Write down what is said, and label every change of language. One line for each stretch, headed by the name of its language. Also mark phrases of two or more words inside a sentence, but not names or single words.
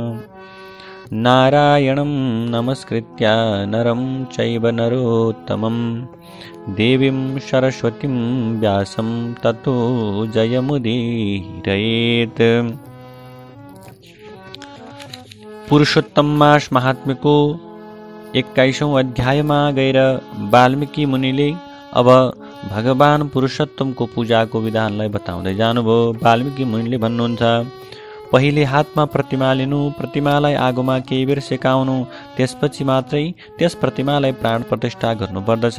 Sanskrit: नारायणं नमस्कृत्य नरं चैव नरोत्तमं देवीं सरस्वतीं व्यासं ततो जयमुदीरयेत्।
Nepali: पुरुषोत्तम मास महात्म्य को 21औं अध्यायमा गएर वाल्मीकि मुनिले अब भगवान पुरुषोत्तमको पूजाको विधानलाई बताउँदै जानुभयो। वाल्मीकि मुनिले भन्नुहुन्छ, पहिले हातमा प्रतिमा लिनु, प्रतिमालाई आगोमा केही बेर सेकाउनु, त्यसपछि मात्रै त्यस प्रतिमालाई प्राण प्रतिष्ठा गर्नुपर्दछ।